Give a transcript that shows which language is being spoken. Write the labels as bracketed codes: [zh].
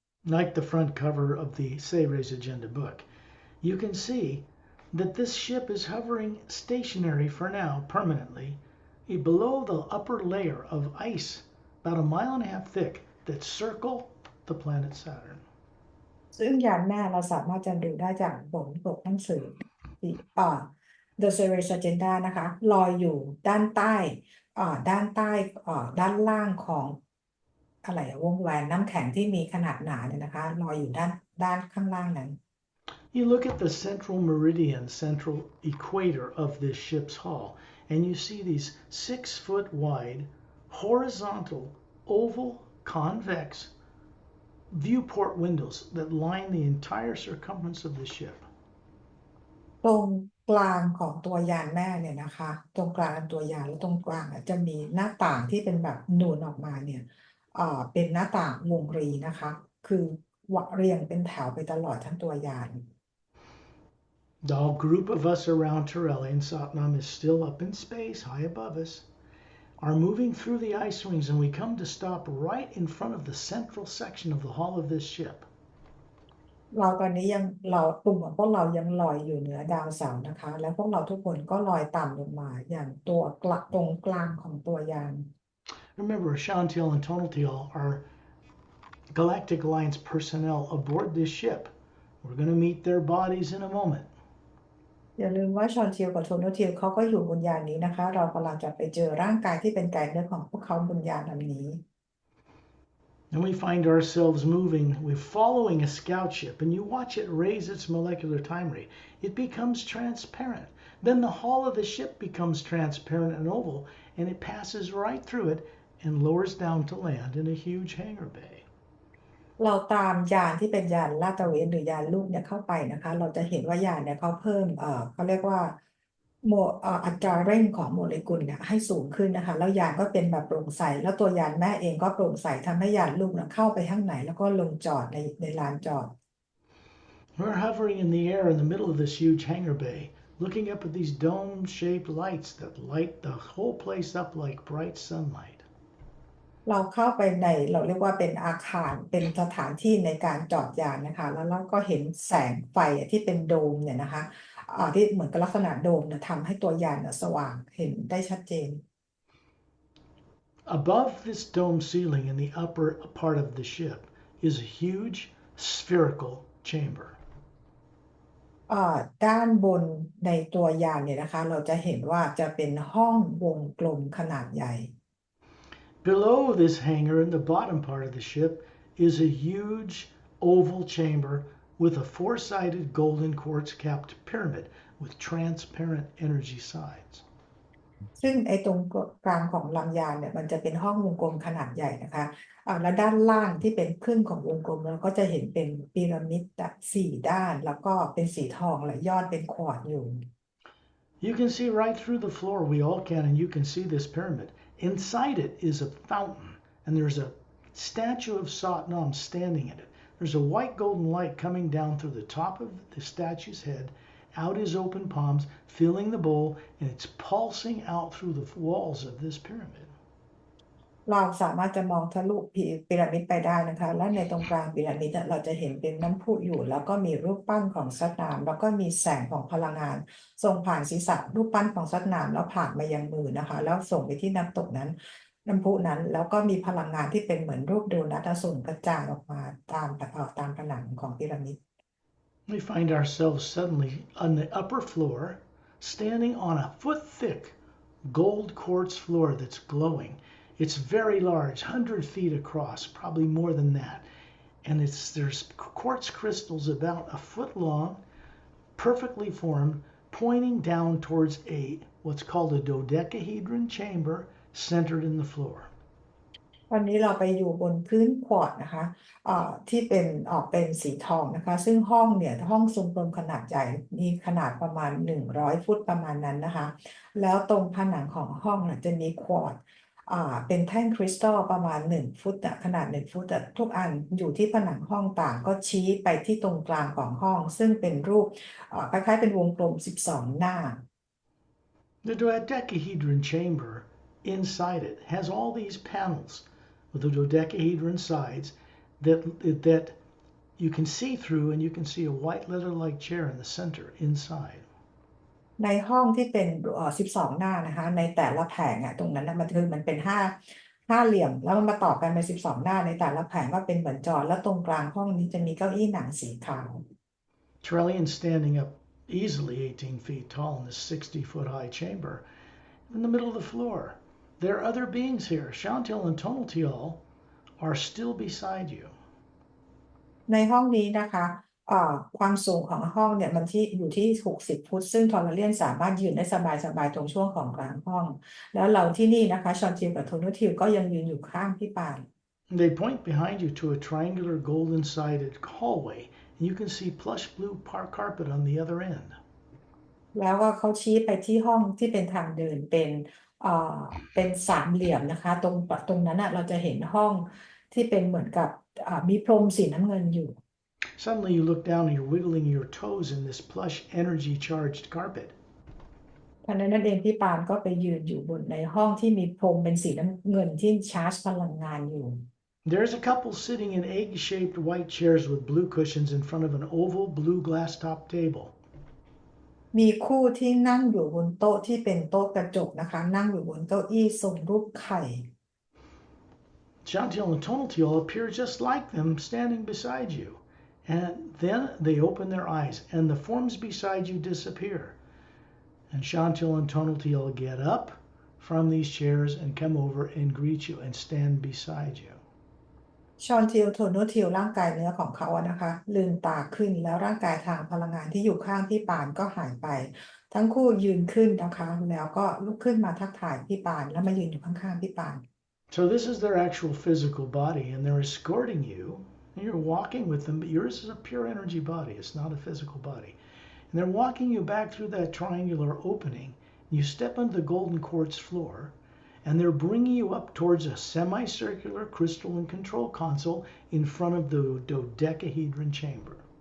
[en] Like the front cover of the Sayres Agenda book, you can see that this ship is hovering stationary for now permanently below the upper layer of ice about a mile and a half thick that circle the planet Saturn. [th] ซึ่งยานแม่เราสามารถจะดูได้จากปกหนังสือ The Series Agenda นะคะลอยอยู่ด้านใต้ด้านล่างของ อะไรวงแหวนน้ำแข็งที่มีขนาดหนาเนี่ยนะคะลอยอยู่ด้านข้างล่างนั้น [en] You look at the central meridian, central equator of this ship's hull, and you see these 6 foot wide, horizontal, oval, convex viewport windows that line the entire circumference of the ship. [th] ตรงกลางของตัวยานแม่เนี่ยนะคะตรงกลางตัวยานและตรงกลางจะมีหน้าต่างที่เป็นแบบนูนออกมาเนี่ยเป็นหน้าต่างวงรีนะคะคือเรียงเป็นแถวไปตลอดทั้งตัวยาน [en] The group of us around Turelian Satnam is still up in space, high above us, are moving through the ice rings, and we come to stop right in front of the central section of the hull of this ship. [th] เราตอนนี้ยังกลุ่มของพวกเรายังลอยอยู่เหนือดาวเสาร์นะคะแล้วพวกเราทุกคนก็ลอยต่ำลงมาอย่างตัวตรงกลางของตัวยาน [en] Remember, Shantiel and Tonaltiel are Galactic Alliance personnel aboard this ship. We're going to meet their bodies in a moment. [th] อย่าลืมว่าชอนทิลกับโทโนทิลเขาก็อยู่บนยานนี้นะคะเรากำลังจะไปเจอร่างกายที่เป็นกายเนื้อของพวกเขาบนยานลำนี้ [en] And we find ourselves moving, we're following a scout ship, and you watch it raise its molecular time rate. It becomes transparent. Then the hull of the ship becomes transparent and oval, and it passes right through it and lowers down to land in a huge hangar bay. [th] เราตามยานที่เป็นยานลาดตระเวนหรือยานลูกเนี่ยเข้าไปนะคะเราจะเห็นว่ายานเนี่ยเขาเพิ่มเขาเรียกว่าโมอัตราเร่งของโมเลกุลเนี่ยให้สูงขึ้นนะคะแล้วยานก็เป็นแบบโปร่งใสแล้วตัวยานแม่เองก็โปร่งใสทำให้ยานลูกเนี่ยเข้าไปข้างในแล้วก็ลงจอดในลานจอด [en] We're hovering in the air in the middle of this huge hangar bay, looking up at these dome-shaped lights that light the whole place up like bright sunlight. [th] เราเข้าไปในเราเรียกว่าเป็นอาคารเป็นสถานที่ในการจอดยานนะคะแล้วเราก็เห็นแสงไฟที่เป็นโดมเนี่ยนะคะที่เหมือนกับลักษณะโดมเนี่ยทำให้ตัวยานสว่างเห็นได้ชัดเจน [en] Above this dome ceiling in the upper part of the ship is a huge spherical chamber. [th] ด้านบนในตัวยานเนี่ยนะคะเราจะเห็นว่าจะเป็นห้องวงกลมขนาดใหญ่ [en] Below this hangar in the bottom part of the ship is a huge oval chamber with a four-sided golden quartz capped pyramid with transparent energy sides. [th] ซึ่งไอ้ตรงกลางของลำยานเนี่ยมันจะเป็นห้องวงกลมขนาดใหญ่นะคะและด้านล่างที่เป็นครึ่งของวงกลมเราก็จะเห็นเป็นพีระมิดสี่ด้านแล้วก็เป็นสีทองและยอดเป็นควอร์ตอยู่ [en] You can see right through the floor, we all can, and you can see this pyramid. Inside it is a fountain, and there's a statue of Satnam standing in it. There's a white golden light coming down through the top of the statue's head, out his open palms, filling the bowl, and it's pulsing out through the walls of this pyramid. [th] เราสามารถจะมองทะลุพีระมิดไปได้นะคะและในตรงกลางพีระมิดเราจะเห็นเป็นน้ำพุอยู่แล้วก็มีรูปปั้นของสัตว์น้ำแล้วก็มีแสงของพลังงานส่งผ่านศีรษะรูปปั้นของสัตว์น้ำแล้วผ่านมายังมือนะคะแล้วส่งไปที่น้ำตกนั้นน้ำพุนั้นแล้วก็มีพลังงานที่เป็นเหมือนรูปโดนัทส่งกระจายออกมาตามผนังของพีระมิด [en] We find ourselves suddenly on the upper floor, standing on a foot-thick gold quartz floor that's glowing. It's very large, 100 feet across, probably more than that. And there's quartz crystals about a foot long, perfectly formed, pointing down towards what's called a dodecahedron chamber centered in the floor. [th] วันนี้เราไปอยู่บนพื้นควอร์ตนะคะที่เป็นเป็นสีทองนะคะซึ่งห้องเนี่ยห้องทรงกลมขนาดใหญ่มีขนาดประมาณ100 ฟุตประมาณนั้นนะคะแล้วตรงผนังของห้องจะมีควอร์ตเป็นแท่งคริสตัลประมาณ1 ฟุตขนาด1 ฟุตทุกอันอยู่ที่ผนังห้องต่างก็ชี้ไปที่ตรงกลางของห้องซึ่งเป็นรูปคล้ายๆเป็นวงกลม12 หน้า [en] The dodecahedron chamber inside it has all these panels with the dodecahedron sides that you can see through, and you can see a white leather-like chair in the center inside. [th] ในห้องที่เป็น12 หน้านะคะในแต่ละแผงตรงนั้นมันคือมันเป็นห้าเหลี่ยมแล้วมันมาต่อกันเป็น12 หน้าในแต่ละแผงก็เป็นเหมือนจอแล้วตรงกลางห้องนี้จะมีเก้าอี้หนังสีขาว [en] Trellian standing up easily 18 feet tall in this 60-foot high chamber in the middle of the floor. There are other beings here. Chantil and Tonaltial are still beside you. [th] ในห้องนี้นะคะความสูงของห้องเนี่ยมันอยู่ที่60 ฟุตซึ่งทอร์เรียนสามารถยืนได้สบายๆตรงช่วงของกลางห้องแล้วเราที่นี่นะคะชอนทิลกับโทนูทิลก็ยังยืนอยู่ข้างพี่ปาน [en] They point behind you to a triangular golden-sided hallway, and you can see plush blue carpet on the other end. [th] แล้วก็เขาชี้ไปที่ห้องที่เป็นทางเดินเอ่อเป็นสามเหลี่ยมนะคะตรงนั้นเราจะเห็นห้องที่เป็นเหมือนกับมีพรมสีน้ำเงินอยู่ [en] Suddenly you look down and you're wiggling your toes in this plush energy-charged carpet. [th] ทันใดนั้นเองพี่ปานก็ไปยืนอยู่บนในห้องที่มีพรมเป็นสีน้ำเงินที่ชาร์จพลังงานอยู่ [en] There's a couple sitting in egg-shaped white chairs with blue cushions in front of an oval blue glass-top table. [th] มีคู่ที่นั่งอยู่บนโต๊ะที่เป็นโต๊ะกระจกนะคะนั่งอยู่บนเก้าอี้ทรงรูปไข่ [en] Chantil and Tonaltil appear just like them standing beside you. And then they open their eyes and the forms beside you disappear. And Chantil and Tonaltil get up from these chairs and come over and greet you and stand beside you. [th] ชอนทิลโทนูทิลร่างกายเนื้อของเขานะคะลืมตาขึ้นแล้วร่างกายทางพลังงานที่อยู่ข้างพี่ปานก็หายไปทั้งคู่ยืนขึ้นนะคะแล้วก็ลุกขึ้นมาทักทายพี่ปานแล้วมายืนอยู่ข้างๆพี่ปาน [en] So this is their actual physical body, and they're escorting you, and you're walking with them, but yours is a pure energy body. It's not a physical body. And they're walking you back through that triangular opening. You step onto the golden quartz floor, and they're bringing you up towards a semicircular crystalline control console in front of the dodecahedron chamber.